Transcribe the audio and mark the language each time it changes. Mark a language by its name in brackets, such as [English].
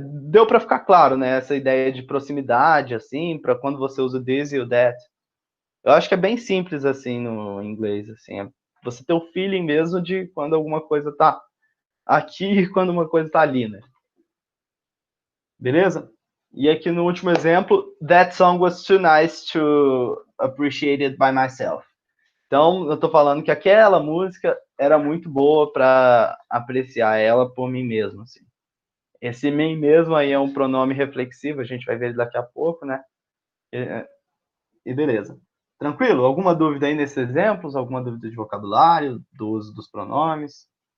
[Portuguese] Deu para ficar claro, né? Essa ideia de proximidade, assim, para quando você usa this e o that. Eu acho que é bem simples, assim, no inglês, assim. Você ter o feeling mesmo de quando alguma coisa tá aqui e quando uma coisa tá ali, né? Beleza? E aqui no último exemplo, [English] that song was too nice to appreciate it by myself. [Portuguese] Então, eu tô falando que aquela música era muito boa para apreciar ela por mim mesmo, assim. Esse mim mesmo aí é um pronome reflexivo, a gente vai ver daqui a pouco, né? E beleza. Tranquilo? Alguma dúvida aí nesses exemplos? Alguma dúvida de vocabulário, do uso dos pronomes?